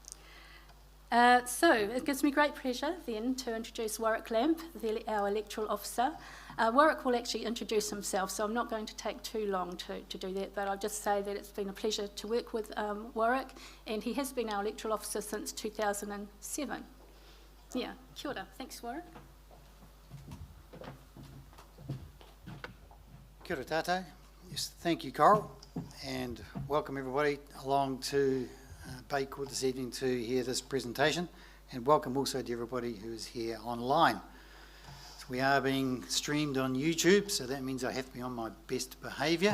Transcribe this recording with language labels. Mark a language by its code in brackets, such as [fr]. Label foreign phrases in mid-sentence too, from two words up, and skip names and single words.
[en] So it gives me great pleasure then to introduce Warwick Lamp, our electoral officer. Warwick will actually introduce himself, so I'm not going to take too long to do that, but I'll just say that it's been a pleasure to work with Warwick, and he has been our electoral officer since 2007. Yeah, [mi] kia ora. [en] Thanks, Warwick. [mi] Kia ora tātou. [en] Yes, thank you, Coral, and welcome everybody along to Bay Court this evening to hear this presentation, and welcome also to everybody who is here online. So we are being streamed on YouTube, so that means I have to be on my best behaviour.